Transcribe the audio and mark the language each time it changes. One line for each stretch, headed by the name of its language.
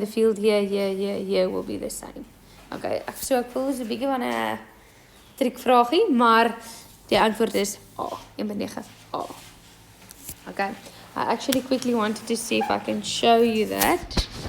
English: The field here will be the same.
Afrikaans: Okay, so ek voel is 'n bietjie van 'n triekvraagie, maar die antwoord is A.
English: 1.9 A. Okay, I actually quickly wanted to see if I can show you that.